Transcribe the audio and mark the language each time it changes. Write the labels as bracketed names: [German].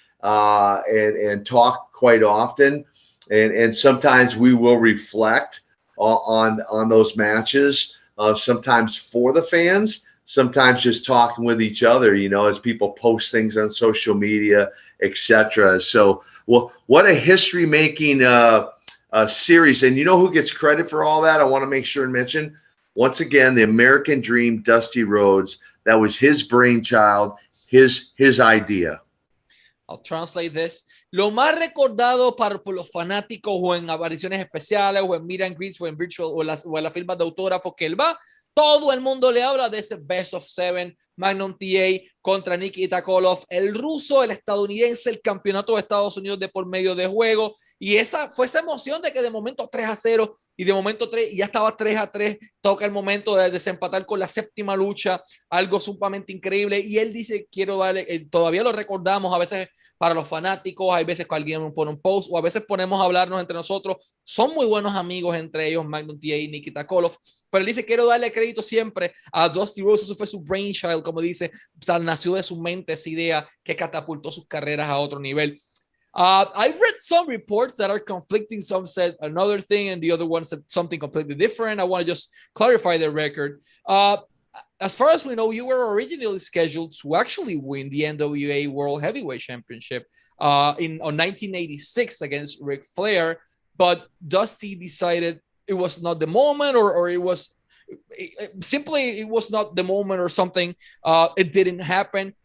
[English] and talk quite often. And sometimes we will reflect on those matches, sometimes for the fans, sometimes just talking with each other, you know, as people post things on social media, etc. So, well, what a history-making series. And you know who gets credit for all that? I want to make sure and mention, once again, the American Dream, Dusty Rhodes. That was his brainchild, his idea. I'll translate this. [Spanish] Lo más recordado por los fanáticos o en apariciones especiales o en meet and greets o en virtual o en las firmas de autógrafos que él va, todo el mundo le habla de ese Best of Seven, Magnum TA contra Nikita Koloff, el ruso, el estadounidense, el campeonato de Estados Unidos de por medio de juego. Y esa fue esa emoción de que de momento 3-0 y de momento 3, y ya estaba 3-3. Toca el momento de desempatar con la séptima lucha, algo sumamente increíble. Y él dice: quiero darle, todavía lo recordamos a veces para los fanáticos, hay veces que alguien pone un post o a veces ponemos a hablarnos entre nosotros. Son muy buenos amigos entre ellos, Magnum TA y Nikita Koloff. Pero él dice: quiero darle crédito siempre a Dusty Rhodes. Eso fue su brainchild, como dice. O sea, nació de su mente esa idea que catapultó sus carreras a otro nivel. [English] I've read some reports that are conflicting. Some said another thing and the other one said something completely different. I want to just clarify the record. As far as we know, you were originally scheduled to actually win the NWA World Heavyweight Championship on 1986 against Ric Flair, but Dusty decided it was not the moment, or it was simply it was not the moment or something. It didn't happen.